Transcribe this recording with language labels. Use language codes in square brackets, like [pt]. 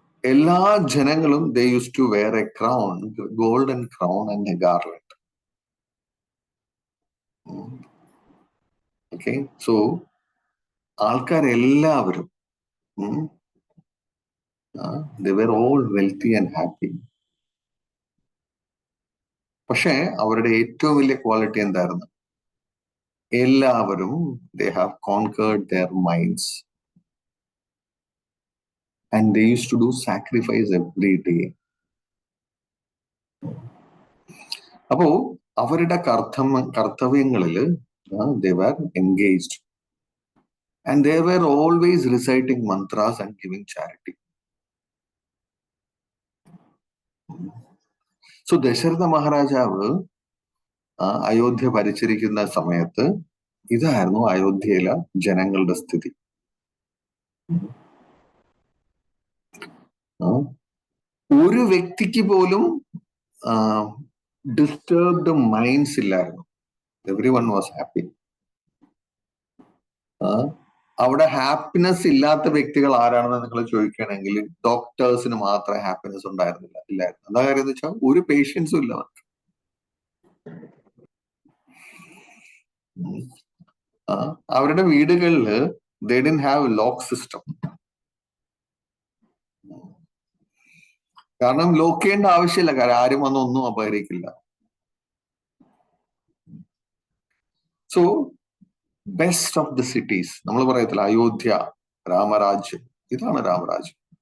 [ml] എല്ലാ ജനങ്ങളും [en] they used to wear a crown, golden crown and a garland. Okay, so [ml] ആൾക്കാരെല്ലാവരും [en] they were all wealthy and happy. [ml] പക്ഷെ അവരുടെ ഏറ്റവും വലിയ quality എന്തായിരുന്നു? എല്ലാവരും [en] they have conquered their minds and they used to do sacrifice every day. [ml] അപ്പോ അവരുടെ കർത്തവ്യങ്ങളിൽ [en] they were engaged and they were always reciting mantras and giving charity. [ml] So Dasharatha മഹാരാജാവ് അയോധ്യ ഭരിച്ചിരിക്കുന്ന സമയത്ത് ഇതായിരുന്നു അയോധ്യയിലെ ജനങ്ങളുടെ സ്ഥിതി. ഒരു വ്യക്തിക്ക് പോലും ഡിസ്റ്റർബ്ഡ് മൈൻഡ്സ് ഇല്ലായിരുന്നു. [en] Every one was happy. [ml] അവിടെ ഹാപ്പിനെസ് ഇല്ലാത്ത വ്യക്തികൾ ആരാണെന്ന് നിങ്ങൾ ചോദിക്കുകയാണെങ്കിൽ ഡോക്ടേഴ്സിന് മാത്രമേ ഹാപ്പിനെസ് ഇല്ലായിരുന്നു. എന്താ കാര്യം എന്ന് വെച്ചാൽ ഒരു പേഷ്യൻസും ഇല്ല അവർക്ക്. അവരുടെ വീടുകളിൽ [en] they didn't have lock system. [ml] കാരണം ലോക്ക് ചെയ്യേണ്ട ആവശ്യമില്ല, കാരണം ആരും വന്ന് ഒന്നും അപഹരിക്കില്ല. So [en] best of the cities, [ml] നമ്മൾ പറയത്തില്ല അയോധ്യ രാമരാജ്യം, ഇതാണ് രാമരാജ്യം.